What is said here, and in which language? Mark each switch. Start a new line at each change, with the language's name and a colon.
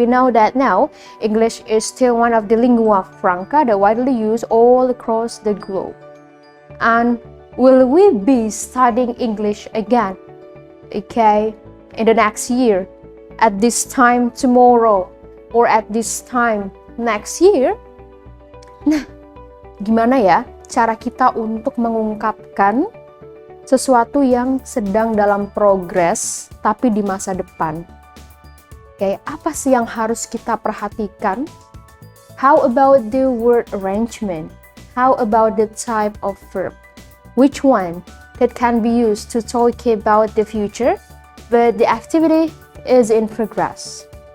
English: We know that now English is still one of the lingua franca that widely used all across the globe. And will we be studying English again, okay, in the next year, at this time tomorrow, or at this time next year?
Indonesian: Nah, gimana ya cara kita untuk mengungkapkan sesuatu yang sedang dalam progres tapi di masa depan? Kayak apa sih yang harus kita perhatikan?
English: How about the word arrangement? How about the type of verb? Which one that can be used to talk about the future, but the activity is in progress?